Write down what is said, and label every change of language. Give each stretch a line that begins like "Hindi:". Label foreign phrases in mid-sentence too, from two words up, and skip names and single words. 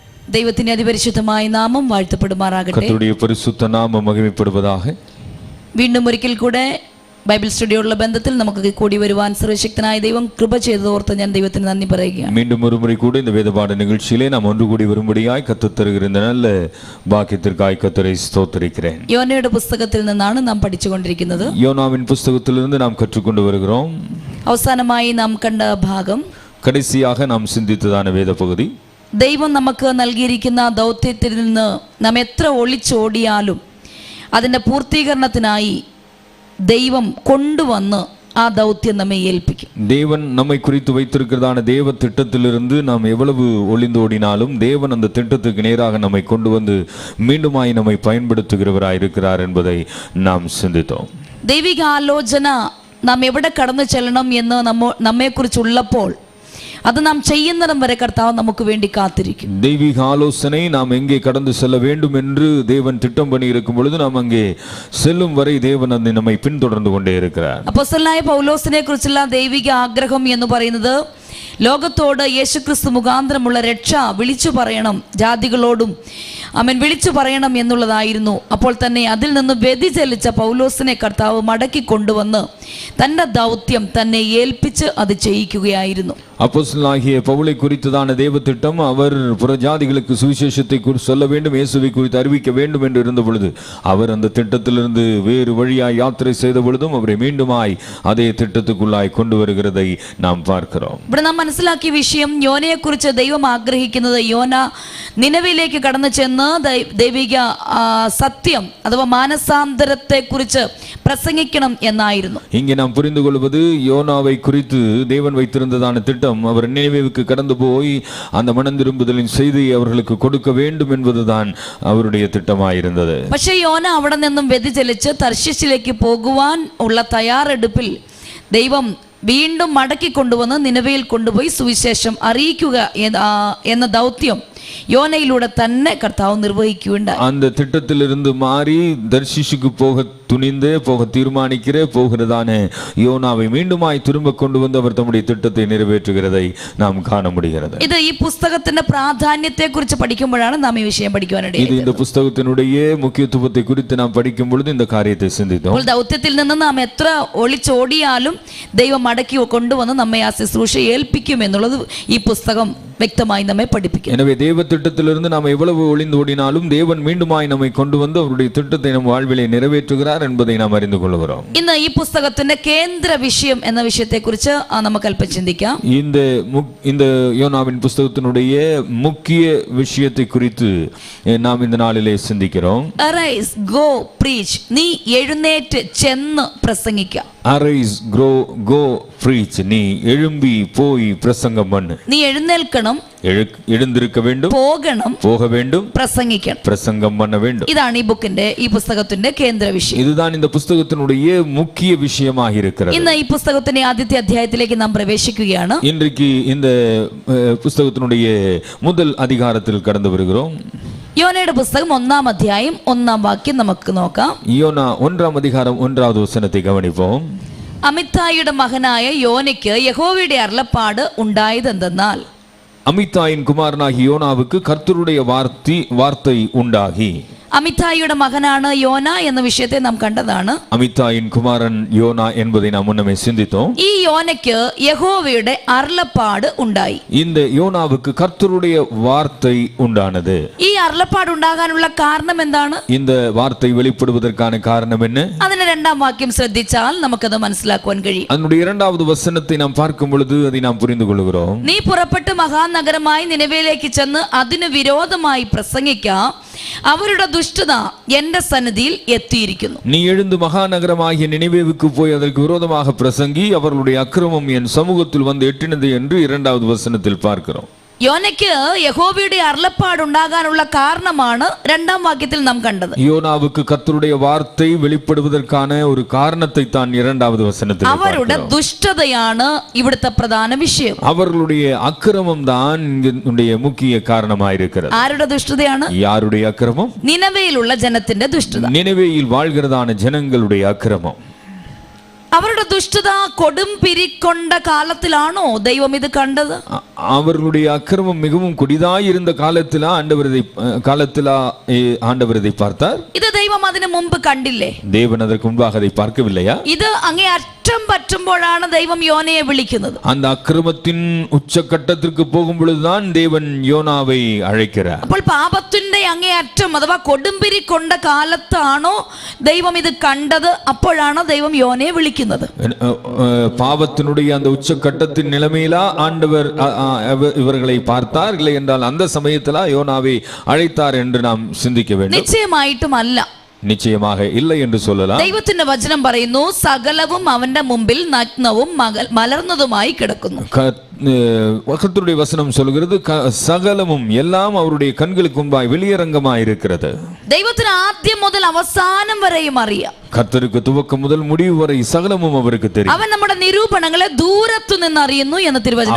Malayalam: ദൈവത്തിന്റെ അതിപരിശുദ്ധമായ നാമം വാഴ്ത്തപ്പെടുമാറാകട്ടെ.
Tamil: കർത്തരുடைய பரிசுத்த நாமம் மகிமைப்படுவதாக.
Malayalam: വീണ്ടും ഒരിക്കൽ കൂടെ ബൈബിൾ സ്റ്റഡിയോടുള്ള ബന്ധത്തിൽ നമുക്ക് കൂടി വരുവാൻ സർവശക്തനായ ദൈവം കൃപ ചെയ്തതോർത്ത് ഞാൻ ദൈവത്തിന് നന്ദി പറയുകയാണ്.
Tamil: மீண்டும் ஒரு முறை கூட இந்த வேதபாட நிகழ்ச்சியிலே நாம் ஒன்று கூடி வரும்படியாய் கர்த்தர் தருகிற இந்த நல்ல பாக்கியத்திற்காய் கர்த்தரை ஸ்தோத்திரிக்கிறேன்.
Malayalam: யோனയുടെ പുസ്തകത്തിൽ നിന്നാണ് നാം പഠിച്ചുകൊണ്ടിരിക്കുന്നത്.
Tamil: யோனாவின் புத்தகத்திலிருந்து நாம் கற்றுக்கொண்டு வருகிறோம்.
Malayalam: അവസാനമായി നാം കണ്ട ഭാഗം,
Tamil: கடைசியாக நாம் சிந்தித்ததான வேத பகுதி,
Malayalam: ദൈവം നമുക്ക് നൽകിയിരിക്കുന്ന ദൗത്യത്തിൽ നിന്ന് നാം എത്ര ഒളിച്ചോടിയാലും അതിൻ്റെ പൂർത്തീകരണത്തിനായി ദൈവം കൊണ്ടുവന്ന് ആ ദൗത്യം നമ്മെ ഏൽപ്പിക്കും.
Tamil: தேவன் நம்மை குறித்து வைத்திருக்கிறதான தேவ திட்டத்திலிருந்து நாம் எவ்வளவு ஒளிந்தோடினாலும் தேவன் அந்த திட்டத்துக்கு நேராக நம்மை கொண்டு வந்து மீண்டுமாய் நம்மை பயன்படுத்துகிறவராய் இருக்கிறார் என்பதை நாம் சிந்தித்தோம்.
Malayalam: ദൈവിക ആലോചന നാം എവിടെ കടന്നു ചെല്ലണം എന്ന് നമ്മെക്കുറിച്ചുള്ളപ്പോൾ അത് നാം ചെയ്യുന്നിടം വരെ കർത്താവ് നമുക്ക് വേണ്ടി കാത്തിരിക്കും.
Tamil: தெய்வீக ஆலோசனை நாம் எங்கே கடந்து செல்ல வேண்டும் என்று தேவன் திட்டம் பண்ணி இருக்கும் பொழுது நாம் அங்கே செல்லும் வரை தேவன் அதை நம்மை பின்தொடர்ந்து கொண்டே இருக்கிறார்.
Malayalam: അപ്പോസ്തലനായ പൗലോസിനെ കുറിച്ചുള്ള ദൈവിക ആഗ്രഹം എന്ന് പറയുന്നത് ലോകത്തോട് യേശുക്രിസ്തു മുഖാന്തരമുള്ള രക്ഷ വിളിച്ചു പറയണം, ജാതികളോടും അവൻ വിളിച്ചു പറയണം എന്നുള്ളതായിരുന്നു. അപ്പോൾ തന്നെ അതിൽ നിന്ന് വ്യതിചലിച്ച പൗലോസിനെ കർത്താവ് മടക്കി കൊണ്ടുവന്ന് തൻ്റെ ദൗത്യം തന്നെ ഏൽപ്പിച്ച് അത് ചെയ്യിക്കുകയായിരുന്നു.
Tamil: அப்போஸ்தலனாகிய பவுலை குறித்ததான தேவ திட்டம், அவர் புறஜாதிகளுக்கு சுவிசேஷத்தை சொல்ல வேண்டும், இயேசுவை குறித்து அறிவிக்க வேண்டும் என்று இருந்த பொழுது அவர் அந்த திட்டத்திலிருந்து வேறு வழியாய் யாத்திரை செய்த பொழுதும் அவரை மீண்டுமாய் அதே திட்டத்துக்குள்ளாய் கொண்டு வருகிறதை நாம் பார்க்கிறோம்.
Malayalam: ഇവിടെ നാം മനസ്സിലാക്കിയ വിഷയം, യോനയെ കുറിച്ച് ദൈവം ആഗ്രഹിക്കുന്നത് യോന നിനവയിലേക്ക് കടന്നു ചെന്ന് ദൈവിക സത്യം അഥവാ മാനസാന്തരത്തെ കുറിച്ച് പ്രസംഗിക്കണം എന്നായിരുന്നു.
Tamil: இங்கே நாம் புரிந்து கொள்வது, யோனாவை குறித்து தேவன் வைத்திருந்ததான திட்டம், அவர் நினைவேவுக்கு கடந்து போய் அந்த மனம் திரும்புதலின் செய்தியை அவர்களுக்கு கொடுக்க வேண்டும் என்பதுதான் அவருடைய திட்டமாயிருந்தது.
Malayalam: പക്ഷേ യോന അവിടെ നിന്നും വ്യതിചലിച്ച് തർശീശിലേക്ക് പോകുവാൻ ഉള്ള തയ്യാറെടുപ്പിൽ ദൈവം വീണ്ടും മടക്കി കൊണ്ടുവന്ന് നിനവയിൽ കൊണ്ടുപോയി സുവിശേഷം അറിയിക്കുക എന്ന ദൗത്യം யோனையிலூടെ തന്നെ கர்த்தாവ് നിർവഹിക്കുകയുണ്ടായി.
Tamil: அந்த திட்டத்திலிருந்து மாறி தர்ஷீஷுக்கு போக துணிந்து போக தீர்மானிக்கிற போகிறதான யோனாவை மீண்டுமாய் திரும்ப கொண்டு வந்து அவர் தம்முடைய திட்டத்தை நிறைவேற்றுகிறதை நாம் காண முடிகிறது.
Malayalam: இது ഈ പുസ്തകത്തിന്റെ പ്രാധാന്യത്തെ കുറിച്ച് പഠിക്കുമ്പോഴാണ് നാം ഈ വിഷയം പഠിക്കുവാനിടയായത്.
Tamil: இது இந்த புத்தகத்தினுடைய முக்கியத்துவத்தை குறித்து நாம் படிக்கும் பொழுது இந்த காரியத்தை சிந்தித்தோம்.
Malayalam: അപ്പോൾ ദൗത്യത്തിൽ നിന്ന് നാം എത്ര ഒളിച്ചോടിയാലും ദൈവം മടക്കി കൊണ്ടുവന്ന് നമ്മെ ആ ശുശ്രൂഷ ഏൽപ്പിക്കും എന്നുള്ളത് ഈ പുസ്തകം വ്യക്തമായി നമ്മെ പഠിപ്പിക്കും.
Tamil: எனவே தேவ திட்டத்திலிருந்து நாம் எவ்வளவு ஒளிந்தோடினாலும் தேவன் மீண்டுமாய் நம்மை கொண்டு வந்து அவருடைய திட்டத்தை நம் வாழ்விலே நிறைவேற்றுகிறார் என்பதை நாம் அறிந்து கொள்கிறோம்.
Malayalam: ഇന്ന് ഈ പുസ്തകത്തിന്റെ കേന്ദ്ര വിഷയം എന്ന വിഷയത്തെക്കുറിച്ച് നമുക്ക് അല്പം ചിന്തിക്കാം.
Tamil: இந்த யோனாவின் புத்தகத்தினுடைய முக்கிய விஷயத்தை குறித்து நாம் இந்த நாளிலே சிந்திக்கிறோம்.
English: Arise, go, preach.
Malayalam: நீ എഴുന്നേറ്റ് ചെന്ന് പ്രസംഗിക്കുക.
English: Arise, go, preach.
Tamil: நீ எழும்பி போய் பிரசங்கம் பண்ணு.
Malayalam: நீ എഴുന്നേൽക്കണം,
Tamil: எழுந்திருக்க வேண்டும், போக வேண்டும், பிரசங்கம் பண்ண வேண்டும்.
Malayalam: ഇതാണ് ഈ ബുക്കിന്റെ ഈ പുസ്തകത്തിന്റെ കേന്ദ്ര വിഷയം.
Tamil: இதுதான் இந்த புத்தகத்தினுடைய முக்கிய விஷயமாக இருக்கிறது.
Malayalam: ഇന്ന് ഈ പുസ്തകത്തിന്റെ ആദ്യത്തെ അധ്യായത്തിലേക്ക് നാം പ്രവേശിക്കുകയാണ്.
Tamil: இன்றைக்கு இந்த புத்தகத்தினுடைய முதல் அதிகாரத்தில் கடந்து வருகிறோம்.
Malayalam: യോനയുടെ പുസ്തകം 1-ാം അധ്യായം 1-ാം വാക്യം നമുക്ക് നോക്കാം.
Tamil: யோனா 1-ാം அதிகாரம் 1-வது வசனத்தை கவனிப்போம்.
Malayalam: അമിത്തായിയുടെ മകനായ യോനയ്ക്ക് യഹോവയുടെ അരുളപ്പാട് ഉണ്ടായതെന്തെന്നാൽ,
Tamil: அமித்தாயின் குமாரனாகிய யோனாவுக்கு கர்த்தருடைய வார்த்தை உண்டாகி.
Malayalam: അമിത്തായിയുടെ മകനാണ് യോന എന്ന വിഷയത്തെ നാം കണ്ടതാണ്.
Tamil: அமித்தாயின் குமாரன் யோனா என்பதை நாம் முன்னமே சிந்தித்தோம்.
Malayalam: ഈ യോനയ്ക്ക് യഹോവയുടെ അരുളപ്പാട് ഉണ്ടായി.
Tamil: இந்த யோனாவுக்கு கர்த்தருடைய வார்த்தை உண்டானது.
Malayalam: ഈ അരുളപ്പാട് ഉണ്ടാകാനുള്ള കാരണം എന്താണ്?
Tamil: இந்த வார்த்தை வெளிப்படுவதற்கான காரணம் என்ன?
Malayalam: അതിന്റെ 2-ാം വാക്യം ശ്രദ്ധിച്ചാൽ നമുക്കത് മനസ്സിലാക്കുവാൻ കഴിയും.
Tamil: அதனுடைய 2வது வசனத்தை நாம் பார்க்கும் பொழுது அதை நாம் புரிந்து கொள்கிறோம்.
Malayalam: നീ പുറപ്പെട്ട് മഹാനഗരമായി നിനവേലേക്ക് ചെന്ന് അതിനു വിരോധമായി പ്രസംഗിക്കാം, അവരുടെ ദുഷ്ടത എന്റെ സന്നിധിയിൽ എത്തിയിരിക്കുന്നു.
Tamil: நீ எழுந்து மகாநகரமாகிய நினிவேவுக்கு போய் அதற்கு விரோதமாக பிரசங்கி, அவர்களுடைய அக்கிரமம் என் சமூகத்தில் வந்து எட்டினது என்று 2வது வசனத்தில் பார்க்கிறோம்.
Malayalam: യോനയ്ക്ക് യഹോവയുടെ അരുളപ്പാട് ഉണ്ടാകാനുള്ള കാരണമാണ് 2-ാം വാക്യത്തിൽ നാം കണ്ടത്.
Tamil: யோனாவுக்கு கர்த்தருடைய வார்த்தை வெளிப்படுவதற்கான ஒரு காரணத்தை தான் 2வது வசனத்தில் பார்க்கிறோம்.
Malayalam: അവരുടെ ദുഷ്ടതയാണ് ഇവിടുത്തെ പ്രധാന വിഷയം.
Tamil: அவர்களுடைய அக்கிரமம் தான் இங்கே முக்கிய காரணமாயிருக்கிறது.
Malayalam: ആരുടെ ദുഷ്ടതയാണ്?
Tamil: யாருடைய அக்கிரமம்?
Malayalam: നിനവേയിലുള്ള ജനത്തിന്റെ ദുഷ്ടത.
Tamil: நினிவேயில் வாழ்கிறதான ஜனங்களுடைய அக்கிரமம்.
Malayalam: അവരുടെ ദുഷ്ടത കൊടുമ്പിരിക്കൊണ്ട കാലത്തിലാണോ ദൈവം ഇത് കണ്ടത്?
Tamil: அவர்களுடைய அக்கிரமம் மிகவும் கொடிதாய் இருந்த காலத்திலா ஆண்டவர் இதை பார்த்தார்.
Malayalam: ഇത് ദൈവം അതിനു മുമ്പ് കണ്ടില്ലേ?
Tamil: தேவன் அதற்கு முன்பாக அதை பார்க்கவில்லையா?
Malayalam: ഇത് അങ്ങേ അറ്റം പറ്റുമ്പോഴാണ് ദൈവം യോനയെ വിളിക്കുന്നത്.
Tamil: அந்த அக்கிரமத்தின் உச்சக்கட்டத்திற்கு போகும் பொழுதுதான் தேவன் யோனாவை அழைக்கிறார்.
Malayalam: അപ്പോൾ പാപത്തിന്റെ അങ്ങേ അറ്റം അഥവാ കൊടുമ്പിരി കൊണ്ട കാലത്താണോ ദൈവം ഇത് കണ്ടത്? അപ്പോഴാണോ ദൈവം യോനയെ വിളിക്കുന്നത്?
Tamil: பாவத்தினுடைய அந்த உச்சக்கட்டத்தின் நிலைமையிலா ஆண்டவர் இவர்களை பார்த்தார், இல்லை என்றால் அந்த சமயத்திலா யோனாவை அழைத்தார் என்று நாம் சிந்திக்க வேண்டும்.
Malayalam: நிச்சயமாയിട്ടും അല്ല.
Tamil: நிச்சயமாக இல்லை என்று சொல்லலாம்.
Malayalam: ദൈവത്തിന്റെ വചനം പറയുന്നു, സകലവും അവന്റെ മുമ്പിൽ നഗ്നവും മലർന്നതുമായി കിടക്കുന്നു.
Tamil: கர்த்தருடைய வசனம் சொல்கிறது, சகலமும் எல்லாம் அவருடைய கண்களுக்கு முன்பாய் வெளியரங்கமாய் இருக்கிறது.
Malayalam: ദൈവത്തിന് ആദ്യം മുതൽ അവസാനം വരെയും അറിയാം.
Tamil: கர்த்தருக்கு துவக்கம் முதல் முடிவு வரை சகலமும் அவருக்கு தெரியும்.
Malayalam: അവൻ നമ്മുടെ നിരൂപണങ്ങളെ ദൂരത്തു നിന്ന് അറിയുന്നു എന്ന് തിരുവചനം